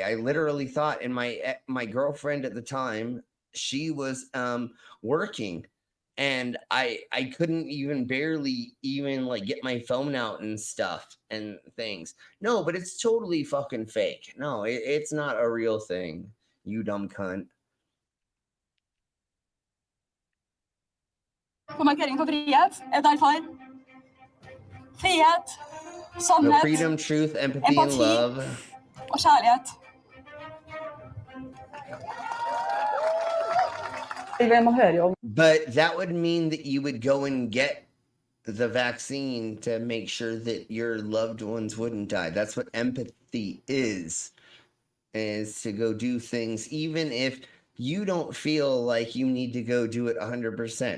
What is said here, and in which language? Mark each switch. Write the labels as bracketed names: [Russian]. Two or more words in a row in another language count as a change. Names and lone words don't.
[English] I literally thought, and my girlfriend at the time, she was working, and I couldn't barely like get my phone out and stuff and things. No, but it's totally fucking fake. No, it's not a real thing. You dumb cunt. [Norwegian] På markeringen for frihet, derfor frihet, [English] No, [Norwegian] sannhet, [English] freedom, truth, empathy, and [Norwegian] empati [English] love. [Norwegian] og kjærlighet. Man hører jo om. [English] But that would mean that you would go and get the vaccine to make sure that your loved ones wouldn't die. That's what empathy is to go do things, even if you don't feel like you need to go do it 100%.